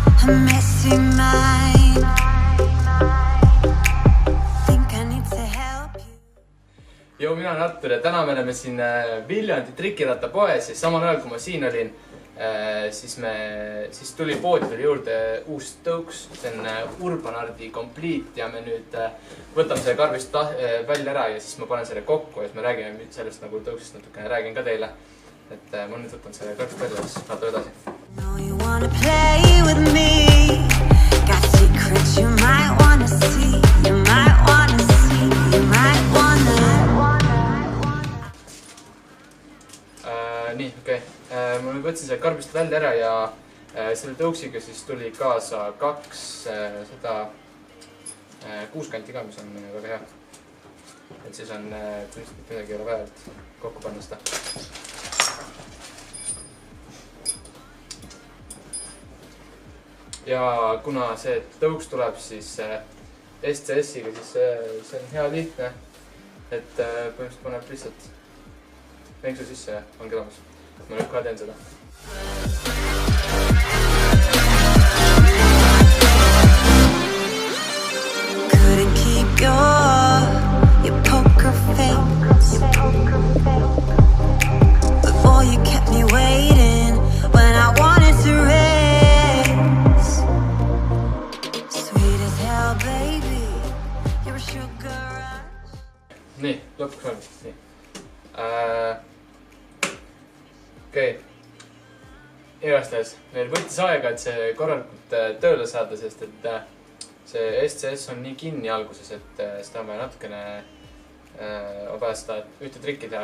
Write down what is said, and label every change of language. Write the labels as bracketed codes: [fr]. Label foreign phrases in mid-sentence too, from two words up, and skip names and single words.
[en] missing mine. Think I need to help you. [et] Joo, mina olen Artur ja täna me oleme siin Viljandi trikirattapoes ja samal ajal kui ma siin olin, siis tuli poodi juurde uus tõuks. See on Urbanardi Complete ja me nüüd võtame selle karbist välja ära ja siis ma panen selle kokku ja siis me räägime sellest nagu tõuksist natukene, räägin ka teile. Et ma nüüd võtan selle karbist välja ja siis vaatame edasi. [en] Know you wanna play with me. Got secrets you might wanna see. You might wanna see. You might wanna. [et] Nii, okei. Ma nüüd võtsin selle karbist välja ära ja selle tõuksiga siis tuli kaasa 2 kuuskanti ka, mis on väga hea. Et siis on põhimõtteliselt midagi ei ole vaja, et kokku panna seda. Ja kuna see tõuks tuleb siis SCS-iga, siis see on hea lihtne. Et põhimõtteliselt paneb lihtsalt venksu sisse ja ongi olemas. Ma nüüd kohe teen seda. [en] Couldn't keep your poker face. But boy, you kept me waiting when I wanted to race. Sweet as hell, baby. You're a sugar rush. [et] Nii, lõpuks on. Nii. Okei. Igastahes, meil võttis aega, et see korralikult tööle saada, sest et see SCS on nii kinni alguses, et seda on vaja natukene vaja seda ühte trikki teha.